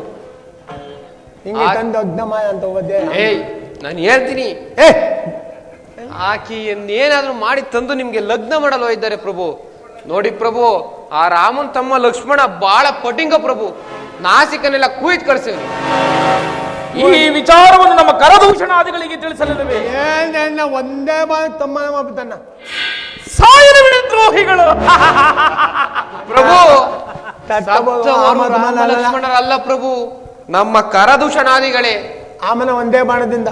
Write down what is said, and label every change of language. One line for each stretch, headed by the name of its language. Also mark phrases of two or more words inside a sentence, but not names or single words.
Kannada: ಹಿಂಗೆ ತಂದು ಅಗ್ನಮಾಯ ಅಂತ ಹೋದೆ. ನಾನು ಹೇಳ್ತೀನಿ, ಆಕೆಯನ್ನೇನಾದ್ರೂ ಮಾಡಿ ತಂದು ನಿಮ್ಗೆ ಲಗ್ನ ಮಾಡಲು ಇದ್ದಾರೆ ಪ್ರಭು. ನೋಡಿ ಪ್ರಭು, ಆ ರಾಮನ್ ತಮ್ಮ ಲಕ್ಷ್ಮಣ ಬಾಳ ಪಟಿಂಗ ಪ್ರಭು. ನಾಸಿಕನೆಲ್ಲ ಕುಯ್ದು ಕಳಿಸಿದ್ರು. ಈ ವಿಚಾರವನ್ನು ನಮ್ಮ ಕರದೂಷಣಾದಿಗಳಿಗೆ ತಿಳಿಸಲಿಲ್ಲವೇ? ಏನ ಒಂದೇ ಬಾರಿ ತಮ್ಮ ಮಾಡ್ಬಿಟ್ಟಣ್ಣ. ಸಾಯಲು ದ್ರೋಹಿಗಳು. ಪ್ರಭು, ಲಕ್ಷ್ಮಣರಲ್ಲ ಪ್ರಭು, ನಮ್ಮ ಕರದೂಷಣಾದಿಗಳೇ. ಆಮನ ಒಂದೇ ಬಾಣದಿಂದ